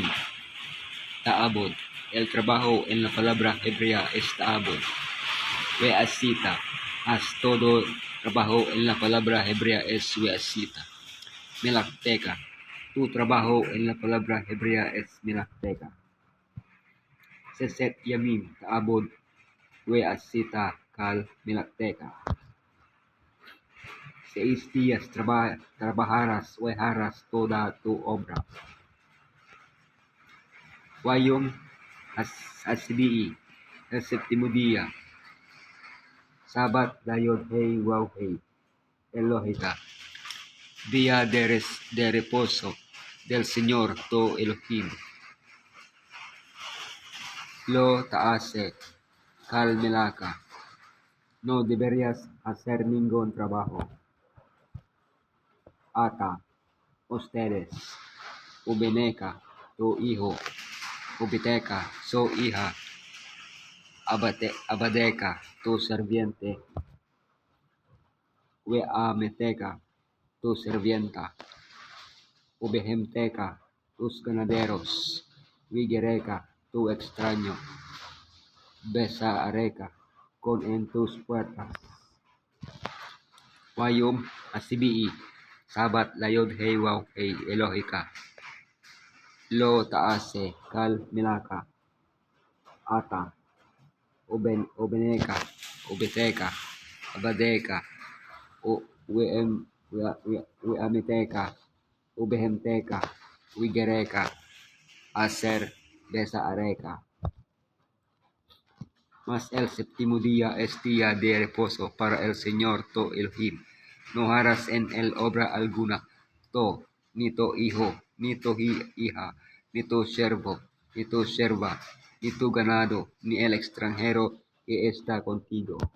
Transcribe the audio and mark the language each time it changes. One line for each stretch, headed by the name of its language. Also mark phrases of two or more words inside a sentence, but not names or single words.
Hebrew: Ta'abod.
Spanish: El trabajo en la palabra hebrea es Ta'abod.
Hebrew: We'asita.
Spanish: Haz todo trabajo en la palabra hebrea es We'asita.
Hebrew: Milakteca.
Spanish: Tu trabajo en la palabra hebrea es Milakteca.
Hebrew: ששת ימים תעבוד. ועשית כל מלאכתך.
Spanish: 6 días trabajarás o harás toda tu obra.
Hebrew: ויום השביעי,
Spanish: el séptimo día.
Hebrew: שבת ליוד הא ואו הא אלהיך.
Spanish: Día de reposo del Señor tu Elohim.
Hebrew: לא תעשה כל מלאכה.
Spanish: No deberías hacer ningún trabajo. Ata, ustedes, ubeneca, tu hijo, ubiteca, su hija, abadeca, tu serviente, weameteca, tu servienta, ubehemteca, tus ganaderos, wigereca, tu extraño, besaareca, con en tus puertas.
Hebrew: ויום השביעי שבת ליוד הא ואו הא אלהיך. לא תעשה כל מלאכה. אתה ובנך ובתך עבדך ואמתך ובהמתך וגרך אשר בשעריך.
Spanish: Mas el séptimo día es día de reposo para el Señor tu Elohim. No harás en él obra alguna, tú, ni tu hijo, ni tu hija, ni tu siervo, ni tu sierva, ni tu ganado, ni el extranjero que está contigo.